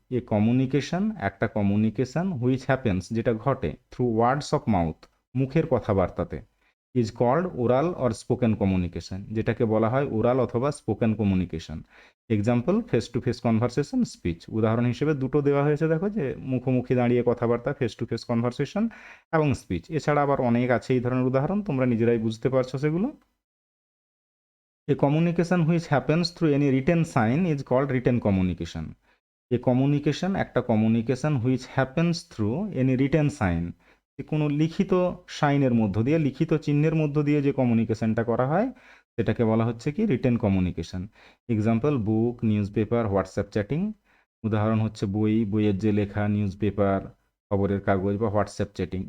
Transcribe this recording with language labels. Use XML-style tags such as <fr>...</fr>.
<en>a communication একটা communication which happens</en> <bn>যেটা ঘটে,</bn> <en>through words of mouth</en> <bn>মুখের কথাবার্তাতে,</bn> <en>is called oral or spoken communication,</en> <bn>যেটাকে বলা হয় ওরাল অথবা spoken communication.</bn> <en>Example, face to face conversation, speech.</en> <bn>উদাহরণ হিসেবে দুটো দেওয়া হয়েছে, দেখো, যে মুখোমুখি দাঁড়িয়ে কথাবার্তা ফেস টু ফেস কনভারসেশন এবং স্পিচ। এছাড়া আবার অনেক আছে এই ধরনের উদাহরণ, তোমরা নিজেরাই বুঝতে পারছো সেগুলো।</bn> <en>A communication which happens through any written sign is called written communication. A communication</en> <bn>একটা communication</bn> <en>which happens through any written sign,</en> <bn>যে কোনো লিখিত সাইনের মধ্য দিয়ে, লিখিত চিহ্নের মধ্য দিয়ে যে কমিউনিকেশনটা করা হয় সেটাকে বলা হচ্ছে কি রিটেন কমিউনিকেশন।</bn> <en>Example, book, newspaper, WhatsApp chatting.</en> <bn>উদাহরণ হচ্ছে বই, বইয়ের যে লেখা, নিউজ পেপার খবরের কাগজ, বা হোয়াটসঅ্যাপ চ্যাটিং।</bn>